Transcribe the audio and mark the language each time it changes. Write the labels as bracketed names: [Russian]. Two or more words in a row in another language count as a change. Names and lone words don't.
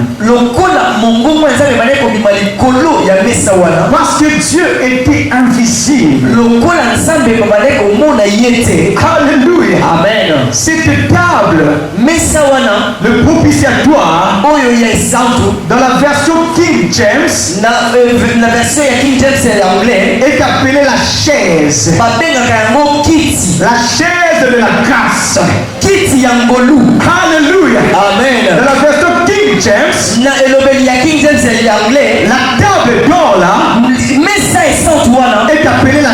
[Lingala] lokola mongongo ya nzambe ebandaki kobima likolo ya mesa wana, [French] Parce que Dieu était invisible. [Lingala] lokola nzambe babandaki komona ye te. [French] Alléluia. Amen. Cette table, [Lingala] mesa wana [French] le propitiatoire, [Lingala] oyo ya esantu [French] dans la version King James, [Lingala] na version ya King James ya anglais [French] est appelée la chaise. [Lingala] babengaka yango kiti, [French] La chaise de la grâce. [Lingala] kiti ya ngolu. [French] Alléluia. Dans Amen. la version King James, [Lingala] na elobeli ya King James ya anglais [French] la table d'or là [Lingala] mesa esantu wana [French] est appelée